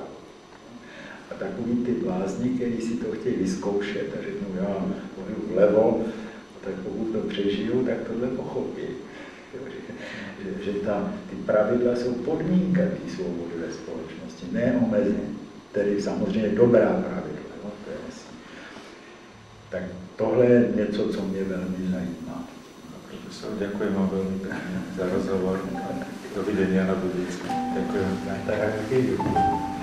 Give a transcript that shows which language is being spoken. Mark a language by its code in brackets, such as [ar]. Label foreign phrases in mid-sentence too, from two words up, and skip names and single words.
[cs] A takový ty blázni, kteří si to chtějí vyzkoušet a řeknou, já pojedu vlevo, tak pokud to přežiju, tak tohle pochopí. Že ty pravidla jsou podmínka té svobody ve společnosti, ne omezení. Tedy samozřejmě dobrá pravidla. No, to je jasný. Tak tohle je něco, co mě velmi zajímá. [sk] Profesor, ďakujem vám veľmi pekne za rozhovor. Dovidenia na budúci. Ďakujem. Tak,